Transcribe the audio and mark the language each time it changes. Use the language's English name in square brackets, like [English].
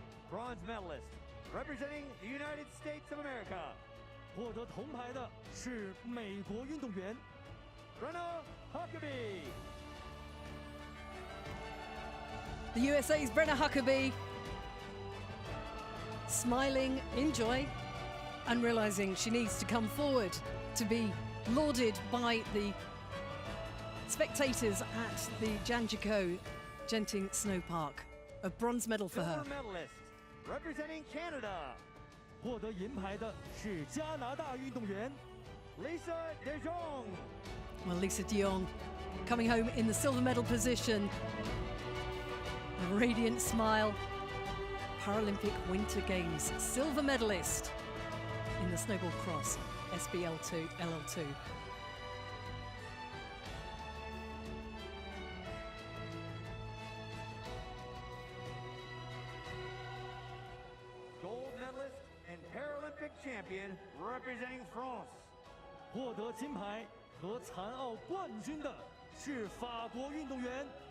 [English] Bronze medalist, representing the United States of America. [Chinese] 获得铜牌的是美国运动员 [English] Brenna Huckabee. The USA's Brenna Huckabee, smiling in joy and realizing she needs to come forward to be lauded by the spectators at the Janjico Genting Snow Park. A bronze medal for her. Silver medalist, representing Canada. [Chinese] 获得银牌的是加拿大运动员 [English] Lisa De Jong. Well, Lisa De Jong coming home in the silver medal position. A radiant smile. Paralympic Winter Games silver medalist in the snowboard cross, SBL2, LL2. Gold medalist and Paralympic champion, representing France. [Chinese] 获得金牌和残奥冠军的是法国运动员